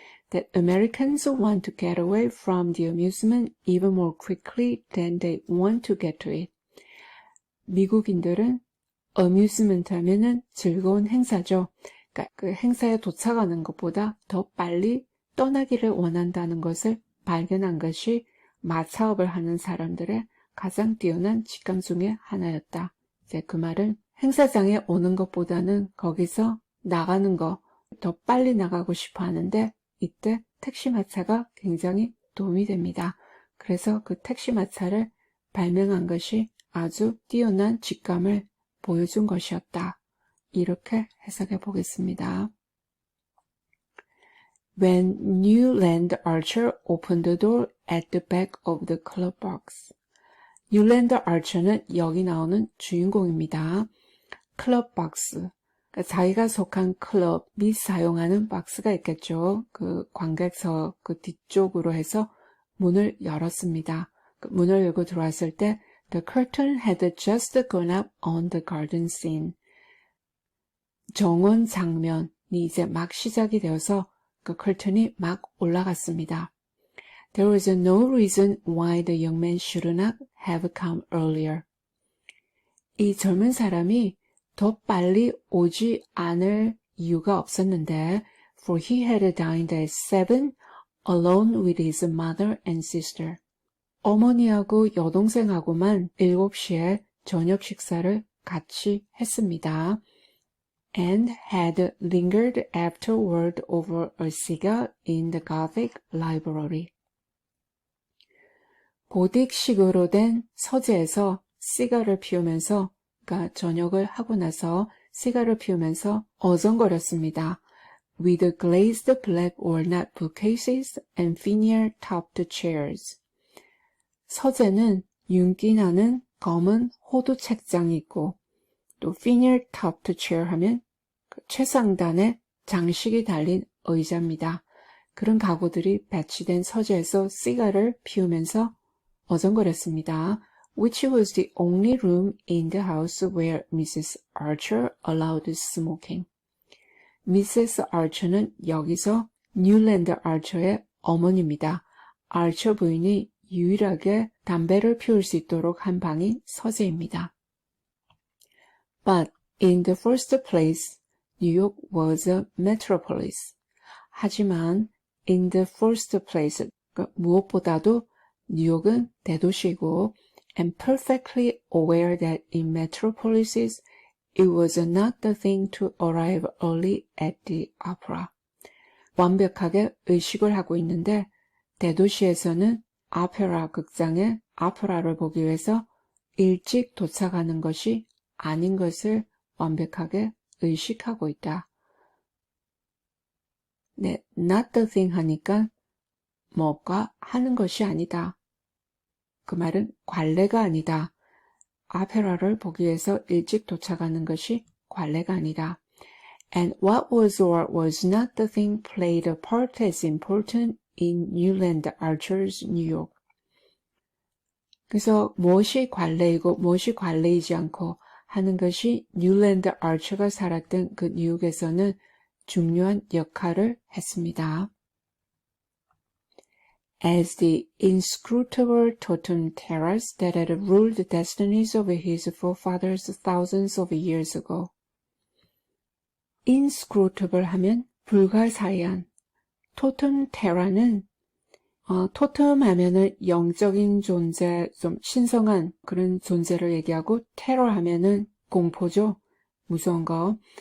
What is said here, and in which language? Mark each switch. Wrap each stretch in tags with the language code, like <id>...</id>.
<en>That Americans want to get away from the amusement even more quickly than they want to get to it.</en> <ko>미국인들은 amusement 하면은 즐거운 행사죠. 그러니까 그 행사에 도착하는 것보다 더 빨리 떠나기를 원한다는 것을 발견한 것이 마차업을 하는 사람들의 가장 뛰어난 직감 중에 하나였다. 이제 그 말은 행사장에 오는 것보다는 거기서 나가는 거 더 빨리 나가고 싶어 하는데 이때 택시 마차가 굉장히 도움이 됩니다. 그래서 그 택시 마차를 발명한 것이 아주 뛰어난 직감을 보여준 것이었다. 이렇게 해석해 보겠습니다.</ko> <en>When Newland Archer opened the door at the back of the club box.</en> <ko>뉴랜드 아처는 여기 나오는 주인공입니다. 클럽 박스. 그러니까 자기가 속한 클럽이 사용하는 박스가 있겠죠. 그 관객석 그 뒤쪽으로 해서 문을 열었습니다. 그 문을 열고 들어왔을 때</ko> <en>The curtain had just gone up on the garden scene.</en> <ko>정원 장면이 이제 막 시작이 되어서 그 커튼이 막 올라갔습니다.</ko> <en>There was no reason why the young man should not have come earlier.</en> <ko>이 젊은 사람이 더 빨리 오지 않을 이유가 없었는데,</ko> <en>for he had dined at 7 alone with his mother and sister.</en> <ko>어머니하고 여동생하고만 7시에 저녁 식사를 같이 했습니다.</ko> <en>And had lingered afterward over a cigar in the Gothic library.</en> <ko>고딕식으로 된 서재에서 시가를 피우면서 그러니까 저녁을 하고 나서 시가를 피우면서 어정거렸습니다.</ko> <en>With glazed black walnut bookcases and veneer-topped chairs.</en> <ko>서재는 윤기 나는 검은 호두 책장이 있고 또 veneer-topped chair 하면 최상단에 장식이 달린 의자입니다. 그런 가구들이 배치된 서재에서 시가를 피우면서 어정거렸습니다.</ko> <en>Which was the only room in the house where Mrs. Archer allowed smoking. Mrs.</en> <ko>Archer는 여기서 뉴랜드 아처의 어머니입니다. 아처 부인이 유일하게 담배를 피울 수 있도록 한 방이 서재입니다.</ko> <en>But in the first place, New York was a metropolis.</en> <ko>하지만</ko> <en>in the first place,</en> <ko>무엇보다도 뉴욕은 대도시이고</ko> <en>and perfectly aware that in metropolises it was not the thing to arrive early at the opera.</en> <ko>완벽하게 의식을 하고 있는데 대도시에서는 아페라 극장에 아페라를 보기 위해서 일찍 도착하는 것이 아닌 것을 완벽하게 의식하고 있다. 네, not the thing 하니까 뭐가 하는 것이 아니다. 그 말은 관례가 아니다. 아페라를 보기 위해서 일찍 도착하는 것이 관례가 아니다.</ko> <en>And what was or was not the thing played a part as important in Newland Archer's New York.</en> <ko>그래서 무엇이 관례이고 무엇이 관례이지 않고 하는 것이 뉴랜드 아처가 살았던 그 뉴욕에서는 중요한 역할을 했습니다.</ko> <en>As the inscrutable totem terrors that had ruled the destinies of his forefathers thousands of years ago.</en> <ko>inscrutable 하면 불가사의한, 토템 테라는 토템 하면은 영적인 존재, 좀 신성한 그런 존재를 얘기하고 테러 하면은 공포죠. 무서운 거.</ko>